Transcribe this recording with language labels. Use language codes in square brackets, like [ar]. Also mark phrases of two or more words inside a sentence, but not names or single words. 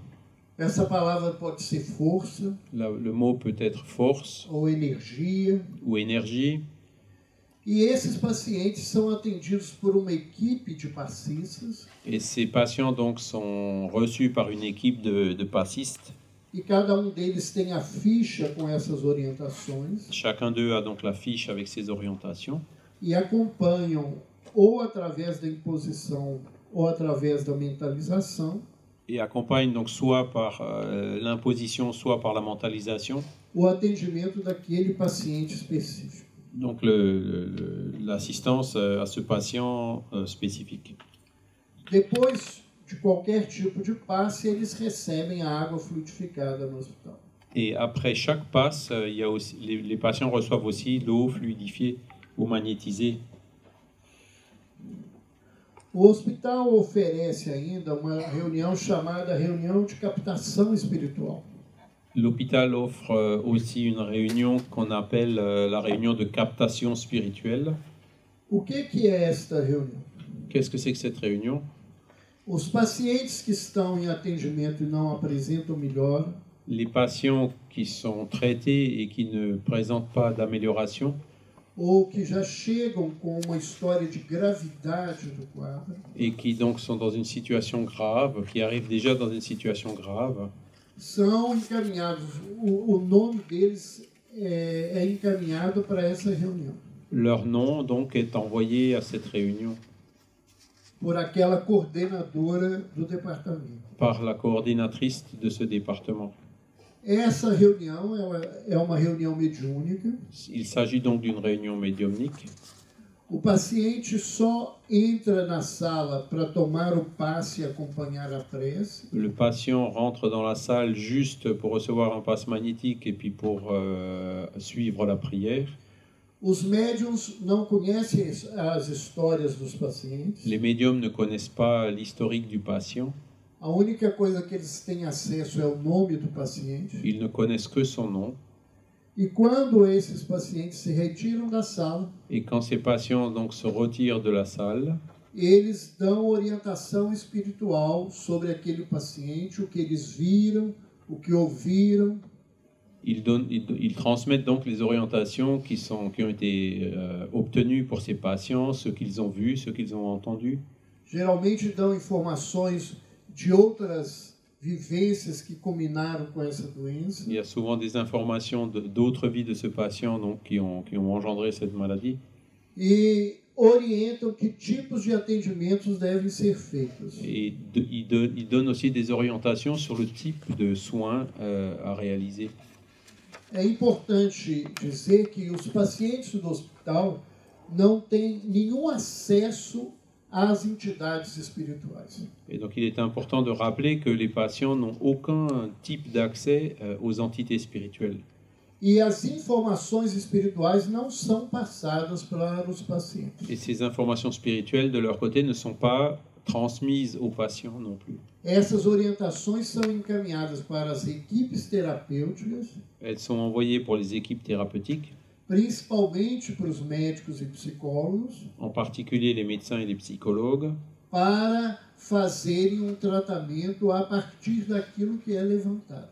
[pt] essa palavra pode ser força [fr] le mot peut être force [pt] ou energia. [fr] ou énergie. [pt] E esses pacientes são atendidos por uma equipe de passistas. [fr] Et ces patients donc sont reçus par une équipe de passistes. [pt] E cada deles tem a ficha com essas orientações [fr] Chacun d'eux a donc la fiche avec ses orientations [pt] e acompanham ou através da imposição ou através da mentalização [fr] et accompagnent donc soit par l'imposition, soit par la mentalisation. [pt] o atendimento daquele paciente específico. [fr] Donc l'assistance à ce patient spécifique. [pt] Depois de qualquer tipo de passe, eles recebem a água fluidificada no hospital. [fr] Et après chaque passe, il y a aussi, les patients reçoivent aussi l'eau fluidifiée ou magnétisée. [pt] O hospital oferece ainda uma reunião chamada reunião de captação espiritual. [fr] L'hôpital offre aussi une réunion qu'on appelle la réunion de captation spirituelle. [pt] O que é esta reunião? [fr] Qu'est-ce que c'est que cette réunion? [pt] Os pacientes que estão em atendimento e não apresentam melhora, [fr] Les patients qui sont traités et qui ne présentent pas d'amélioration, [pt] ou que já chegam com uma história de gravidade do quadro, [fr] et qui donc sont dans une situation grave, qui arrivent déjà dans une situation grave, [pt] são encaminhados, o nome deles é encaminhado para essa reunião. [fr] leur nom donc est envoyé à cette réunion [pt] Por aquela coordenadora do departamento. [fr] par la coordinatrice de ce département. [pt] Essa reunião é uma reunião mediúnica. [fr] Il s'agit donc d'une réunion médiumnique. [pt] O paciente só entra na sala para tomar o passe e acompanhar a prece. [fr] Le patient rentre dans la salle juste pour recevoir un passe magnétique et puis pour suivre la prière. [pt] Os médiuns não conhecem as histórias dos pacientes. [fr] Les médiums ne connaissent pas l'historique du patient. [pt] A única coisa que eles têm acesso é o nome do paciente. [fr] Ils ne connaissent que son nom. [pt] E quando esses pacientes se retiram da sala, [fr] Et quand ces patients donc se retirent de la salle, [pt] eles dão orientação espiritual sobre aquele paciente, o que eles viram, o que ouviram. [fr] ils transmettent donc les orientations qui ont été obtenues pour ces patients, ce qu'ils ont vu, ce qu'ils ont entendu. [pt] Geralmente dão informações de outras vivências que culminaram com essa doença. [fr] Il y a souvent des informations d'autres vies de ce patient donc, qui ont engendré cette maladie. [pt] E orientam que tipos de atendimentos devem ser feitos. [fr] Et ils donnent aussi des orientations sur le type de soins à réaliser. [pt] É importante dizer que os pacientes do hospital não têm nenhum acesso às entidades espirituais. [fr] Et donc il est important de rappeler que les patients n'ont aucun type d'accès aux entités spirituelles. [pt] E as informações espirituais não são passadas para os pacientes. [fr] Et ces informations spirituelles, de leur côté, ne sont pas transmises aux patients non plus. [pt] Essas orientações são encaminhadas para as equipes terapêuticas, [fr] Elles sont envoyées pour les équipes thérapeutiques, [pt] principalmente para os médicos e psicólogos, [fr] en particulier les médecins et les psychologues, [pt] para fazerem tratamento a partir daquilo que é levantado.